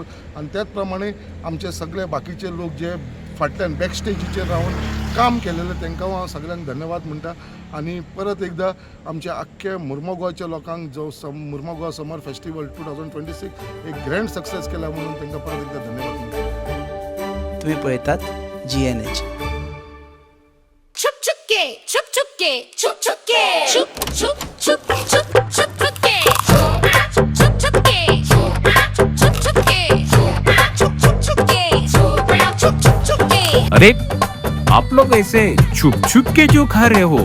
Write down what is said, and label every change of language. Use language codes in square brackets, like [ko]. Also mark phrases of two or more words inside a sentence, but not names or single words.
[kok] आनी त्याच प्रमाणे आमचे सगळे बाकीचे लोक जे फाटल्यान बॅक स्टेजीचेर रावन काम केलेले तांकां हांव सगळ्यांक धन्यवाद म्हणटा. आनी परत एकदां आमच्या आख्ख्या मुर्मुगांवच्या लोकांक जो मुर्मुगांव समर फेस्टिवल 2026 एक [en] grand success [kok] केला म्हणून तांकां परत एकदां धन्यवाद म्हणटा. तुम्ही पळयतात GNH. [hi] छुप छुप के छुप छुप के छुप छुप के छुप छुप छुप छुप छुप छुप के छुप छुप के छुप छुप के छुप छुप के छुप छुप के. अरे आप लोग ऐसे छुप छुप के जो खा रहे हो?